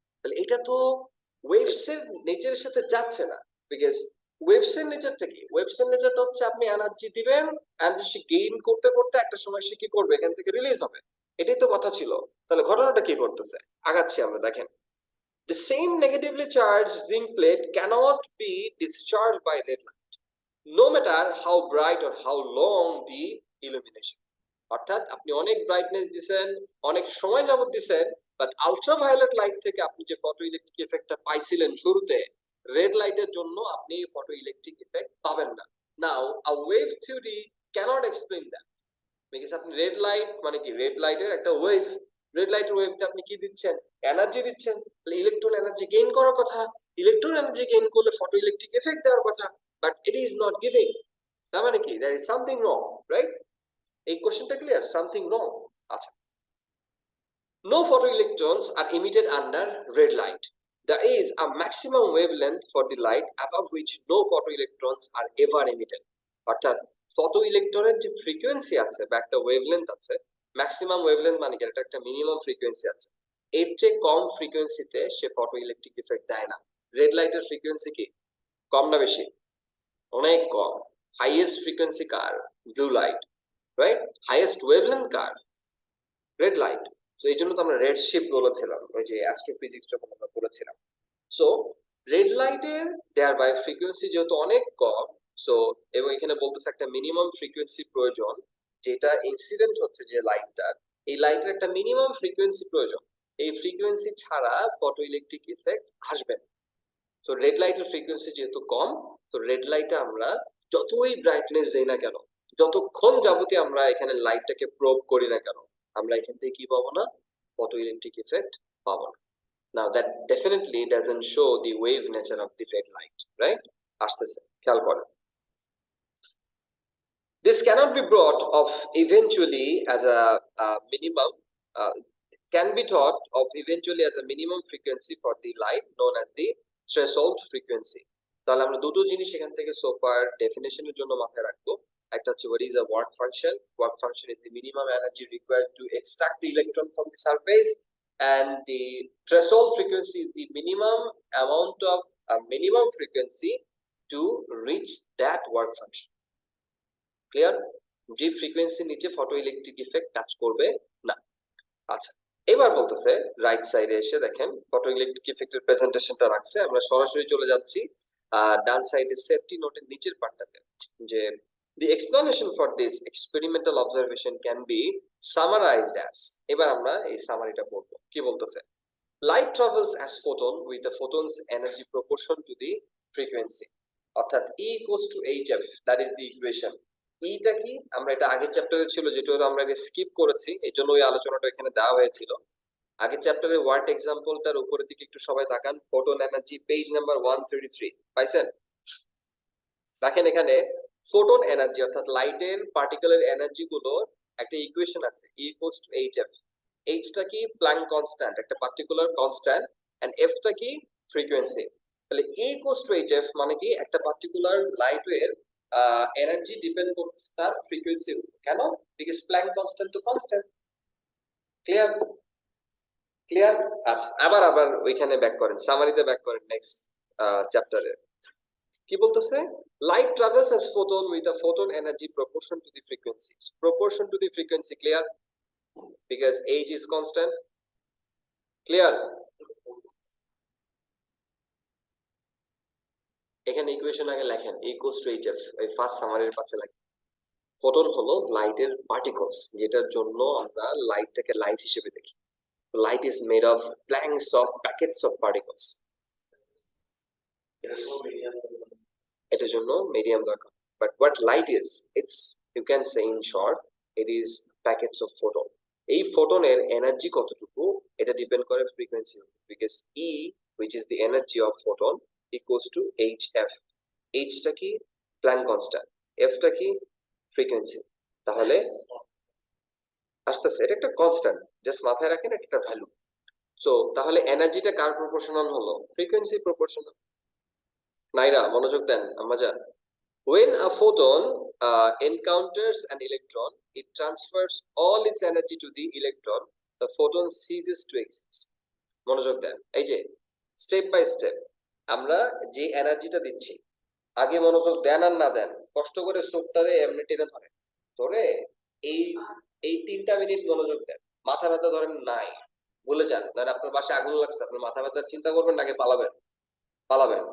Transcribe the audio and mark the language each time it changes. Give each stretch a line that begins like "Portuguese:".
Bangla: তাহলে এটা তো ওয়েভস এর নেচারের সাথে যাচ্ছে না, বিকজ ওয়েভস এর নেচারটা কি? ওয়েভস এর নেচারটা হচ্ছে আপনি এনার্জি দিবেন, এনার্জি গেইন করতে করতে একটা সময় সে কি করবে, এখান থেকে রিলিজ হবে, এটাই তো কথা ছিল। তাহলে ঘটনাটা কি করতেছে, আগাচ্ছি আমরা, দেখেন।
English: The same negatively charged zinc plate cannot be discharged by red light, no matter how bright or how long the illumination.
Bangla: অর্থাৎ আপনি অনেক ব্রাইটনেস দিবেন, অনেক সময় যাবত দিবেন, বাট আলট্রাভায়োলেট লাইট থেকে আপনি যে ফটো ইলেকট্রিক ইফেক্টটা পাইছিলেন শুরুতে, রেড লাইটের জন্য আপনি ফটো ইলেকট্রিক ইফেক্ট পাবেন না।
English: now a wave theory cannot explain that,
Bangla: because আপনি রেড লাইট মানে কি, রেড লাইটের একটা ওয়েভ, রেড লাইটের ওয়েভতে আপনি কি দিচ্ছেন, এনার্জি দিচ্ছেন, তাহলে ইলেকট্রন এনার্জি গেইন করার কথা, ইলেকট্রন এনার্জি গেইন করলে ফটো ইলেকট্রিক এফেক্ট দেওয়ার কথা,
English: But it is not giving.
Bangla: তার মানে কি,
English: There is something wrong, right?
Bangla: এই কোশ্চেনটা ক্লিয়ার?
English: Something wrong. আচ্ছা, no photoelectrons are emitted under red light. There is a maximum wavelength for the light above which no photoelectrons are ever emitted.
Bangla: অর্থাৎ photo ইলেকট্রনের যে frequency আছে বা একটা wavelength আছে, ম্যাক্সিমাম ওয়েভলেন্থ মানে কি, এটা একটা মিনিমাম ফ্রিকোয়েন্সি আছে, এর চেয়ে কম ফ্রিকোয়েন্সিতে সে ফটো ইলেকট্রিক ইফেক্ট দেয় না। রেড লাইটের ফ্রিকোয়েন্সি কি, কম না বেশি? অনেক কম। হাইয়েস্ট ফ্রিকোয়েন্সি কার? Blue light, right? Highest wavelength কার? Red light. তো এই জন্য তো আমরা রেড শিফট বলেছিলাম ওই যে অ্যাস্ট্রোফিজিক্স যখন আমরা পড়েছিলাম। সো রেড লাইটের দেয়ার বাই ফ্রিকোয়েন্সি যেহেতু অনেক কম, সো এবং এখানে বলতেছে একটা মিনিমাম ফ্রিকোয়েন্সি প্রয়োজন, যেটা ইনসিডেন্ট হচ্ছে যে লাইটটার, এই লাইটের একটা মিনিমাম ফ্রিকোয়েন্সি প্রয়োজন, এই ফ্রিকোয়েন্সি ছাড়া ফটো ইলেকট্রিক ইফেক্ট আসবে না। তো রেড লাইটের ফ্রিকোয়েন্সি যেহেতু কম, তো রেড লাইটে আমরা যতই ব্রাইটনেস দেই না কেন, যতক্ষণ যাবতীয় আমরা এখানে লাইটটাকে প্রোব করি না কেন, আমরা এখান থেকে কি পাবো না, ফটো ইলেকট্রিক ইফেক্ট পাবো না।
English: Now that definitely doesn't show the wave nature of the red light, right?
Bangla: আসতেছে, খেয়াল করেন।
English: This cannot be brought of eventually as a minimum, uh, can be thought of eventually as a minimum frequency for the light known as the threshold frequency.
Bangla: তাহলে আমরা দুটো জিনিস এখান থেকে সোফার ডেফিনেশনের জন্য মাথায় রাখবো। একটা হচ্ছে
English: what is a work function. Work function is the minimum energy required to extract the electron from the surface, and the threshold frequency is the minimum amount of a minimum frequency to reach that work function.
Bangla: Clear? যে frequency নিচে photo electric effect কাজ করবে না। আচ্ছা, এবার বলতেছে right সাইডে এসে দেখেন ফটো ইলেকট্রিক ইফেক্টের প্রেজেন্টেশনটা রাখছে, আমরা সরাসরি চলে যাচ্ছি ডান সাইডে সেফটি নোটের নিচের পার্টটাতে, যে
English: the explanation for this experimental observation can be summarized as,
Bangla: এবার আমরা এই সামারিটা পড়ব। কি বলতেছে,
English: light travels as photon with the photon's energy proportion to the frequency, অর্থাৎ E equals to hf, that is the equation.
Bangla: ইটা কি, আমরা এটা আগের চ্যাপ্টারে ছিল, যেটা আমরা আগে স্কিপ করেছি, এই জন্য ওই আলোচনাটা এখানে দেওয়া হয়েছিল। আগের চ্যাপ্টারে ওয়ার্ড এক্সাম্পলটার উপরের দিকে একটু সবাই তাকান, ফোটন এনার্জি পেজ নাম্বার 133 পাইছেন? দেখেন এখানে ফোটন এনার্জি অর্থাৎ লাইটের পার্টিকেলের এনার্জি গুলো একটা ইকুয়েশন আছে, E equals to hf. h টা কি, প্ল্যাঙ্ক কনস্ট্যান্ট, একটা পার্টিকুলার কনস্ট্যান্ট, এন্ড f টা কি, ফ্রিকোয়েন্সি। তাহলে E equals to hf মানে কি, একটা particular light wave energy depend করছে তার ফ্রিকোয়েন্সির উপর। কেন? বিকজ প্ল্যাঙ্ক কনস্ট্যান্ট তো কনস্ট্যান্ট। ক্লিয়ার? ক্লিয়ার? আচ্ছা, আবার ওইখানে ব্যাক করেন, সামারিতে ব্যাক করেন নেক্সট চ্যাপ্টারে। কি বলতেছে,
English: light travels as photon with a photon energy proportion to the frequency. Proportion to the frequency, clear? Because h is constant. Clear?
Bangla: এখানে ইকুয়েশন আগে লেখেন, E equals to hf, এই ফার্স্ট সামারির পাশে লেখেন। ফোটন হলো লাইটের পার্টিকলস, যেটার জন্য আমরা লাইটটাকে লাইট হিসেবে দেখি।
English: Light is made of blanks of packets of particles. Yes.
Bangla: এটার জন্য medium দরকার।
English: But what light is, it's, you can say in short, it is packets of photon.
Bangla: এই ফোটনের এনার্জি কতটুকু এটা ডিপেন্ড করে frequency,
English: because E, which is the energy of photon, equals to hf.
Bangla: h টা কি Planck constant, f টা কি frequency. তাহলে আস্তে আস্তে এটা একটা কনস্ট্যান্ট, জাস্ট মাথায় রাখেন এটা একটা ভ্যালু। সো তাহলে এনার্জিটা কার প্রপোর্শনাল হলো? Frequency proportional. নাইরা মনোযোগ দেন আম্মাজান।
English: When a photon encounters an electron, it transfers all its energy to the electron. The photon ceases to exist.
Bangla: মনোযোগ দেন, এই যে স্টেপ বাই স্টেপ আমরা যে এনার্জিটা দিচ্ছি, আগে মনোযোগ দেন আর না দেন, কষ্ট করে চোখটারে এমনি টেনে ধরে ধরে এই এই 3টা মিনিট মনোযোগ দেন। মাথা ব্যথা ধরেন নাই, বলে যান, ধরেন আপনার বাসায় আগুন লাগছে, আপনি মাথা ব্যথার চিন্তা করবেন নাকি পালাবেন? পালাবেন।